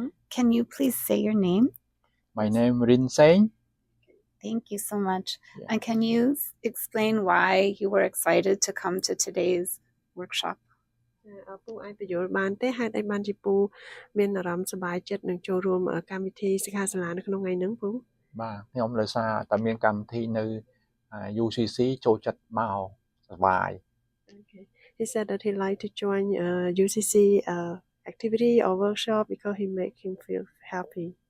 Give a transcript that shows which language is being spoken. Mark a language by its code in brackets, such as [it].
[en] Can you please say your name? My name Rin Seng. Thank you so much. Yeah. And can you explain why you were excited to come to today's workshop? [km] ពូអាចបញ្យល់បានទេហេតុអីបានជាពូមានអារម្មណ៍សប្បាយចិត្តនឹងចូលរួមកម្មវិធីសិក្ខាសាលានៅក្នុងថ្ងៃហ្នឹងពូ បាទខ្ញុំដោយសារតែមានកម្មវិធីនៅ UCC ចូលចិត្តមកសប្បាយ [en] Okay. He said that he liked to join UCC activity or workshop because he make him feel happy.